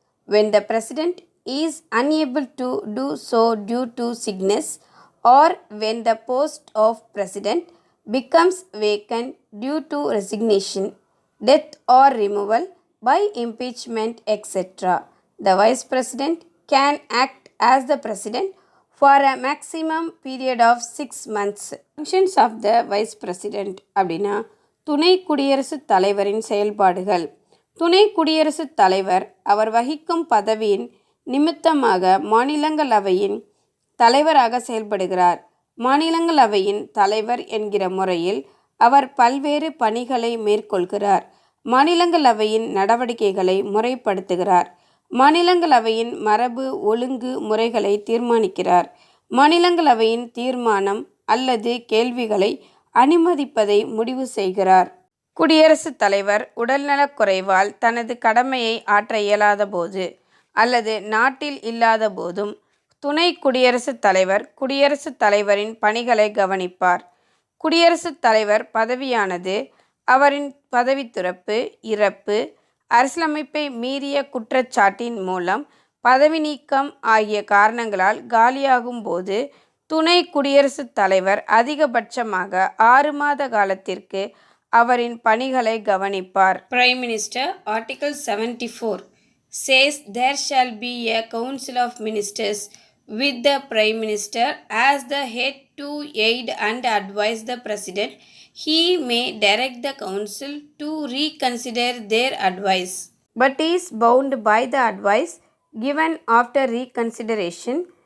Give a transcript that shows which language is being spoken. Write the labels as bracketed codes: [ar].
[en] When the President is unable to do so due to sickness, or when the post of President becomes vacant due to resignation, death or removal by impeachment, etc., the Vice President can act as the President for a maximum period of 6 months. Functions of the Vice President [ta] அப்படின்னா துணை குடியரசுத் தலைவரின் செயல்பாடுகள். துணை குடியரசுத் தலைவர் அவர் வகிக்கும் பதவியின் நிமித்தமாக மாநிலங்களவையின் தலைவராக செயல்படுகிறார். மாநிலங்களவையின் தலைவர் என்கிற முறையில் அவர் பல்வேறு பணிகளை மேற்கொள்கிறார். மாநிலங்களவையின் நடவடிக்கைகளை முறைப்படுத்துகிறார். மாநிலங்களவையின் மரபு ஒழுங்கு முறைகளை தீர்மானிக்கிறார். மாநிலங்களவையின் தீர்மானம் அல்லது கேள்விகளை அனுமதிப்பதை முடிவு செய்கிறார். குடியரசுத் தலைவர் உடல்நலக் குறைவால் தனது கடமையை ஆற்ற இயலாத போது அல்லது நாட்டில் இல்லாத போதும் துணை குடியரசுத் தலைவர் குடியரசுத் தலைவரின் பணிகளை கவனிப்பார். குடியரசுத் தலைவர் பதவியானது அவரின் பதவி துறப்பு, இறப்பு, அரசியலமைப்பை மீறிய குற்றச்சாட்டின் மூலம் பதவி நீக்கம் ஆகிய காரணங்களால் காலியாகும் போது துணை குடியரசுத் தலைவர் அதிகபட்சமாக 6 மாத காலத்திற்கு அவரின் பணிகளை கவனிப்பார். [en] Prime Minister Article 74 says there shall be a council of ministers with the Prime Minister as the head to aid and advise the President. He may direct the council to reconsider their advice, but is bound by the advice given after reconsideration.